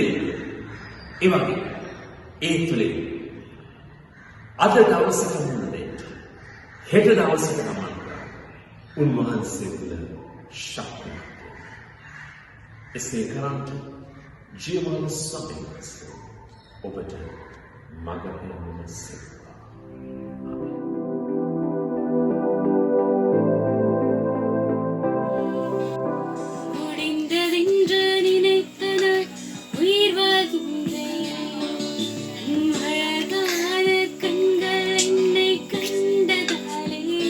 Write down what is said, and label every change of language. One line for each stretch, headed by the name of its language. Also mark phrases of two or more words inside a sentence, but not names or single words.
Sinhala: ඒ වගේ ඒ තුළින් අද දවසට මුණ දෙන්න, හෙට දවසට ගමන් කරන්න උන්වහන්සේ තුළ ශක්තියක්. එසේ කරන්ට ජීවමාන ස්වාමීන් වහන්සේ ඔබට මඟ පෙන්වන සේවා.
Tamil: முடிந்ததென்று நினைத்த நாள் உயிர் வாழ்கின்றேன். அழகான கண்கள் என்னை கண்டதாலே.